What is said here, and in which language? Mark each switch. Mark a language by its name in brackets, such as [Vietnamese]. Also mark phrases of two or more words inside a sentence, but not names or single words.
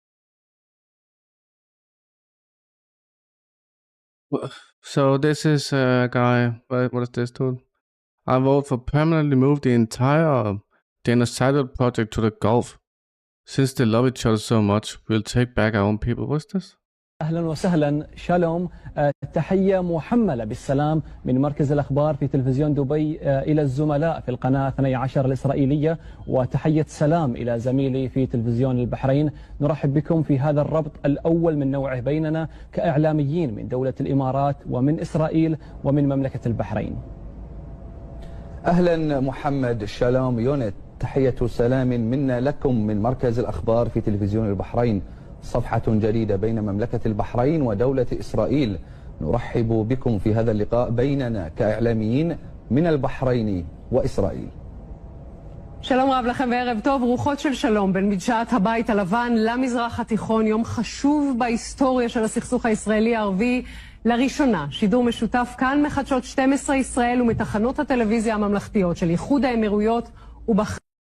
[English] So this is a guy. What is this, dude? I vote for permanently move the entire genocidal project to the Gulf. Since they love each other so much, we'll take back our own people. What's this? [Arabic] أهلا وسهلا شالوم تحية محملة بالسلام من مركز الأخبار في تلفزيون دبي إلى الزملاء في القناة 12 الإسرائيلية وتحية سلام إلى زميلي في تلفزيون البحرين. نرحب بكم في هذا الربط الأول من نوعه بيننا كإعلاميين من دولة الإمارات ومن إسرائيل ومن مملكة البحرين. أهلا محمد شالوم يونت تحية سلام منا لكم من مركز الأخبار في تلفزيون البحرين. صفحة جديدة بين مملكة البحرين ودولة إسرائيل. نرحب بكم في هذا اللقاء بيننا كإعلاميين من البحرين وإسرائيل. [Hebrew] שלום רב לכם וערב טוב, רוחות של שלום בין מדשאת הבית הלבן למזרח התיכון, יום חשוב בהיסטוריה של הסכסוך הישראלי-ערבי. לראשונה, שידור משותף כאן מחדשות 12 ישראל ומתחנות הטלוויזיה הממלכתיות של איחוד האמירויות ובחריין.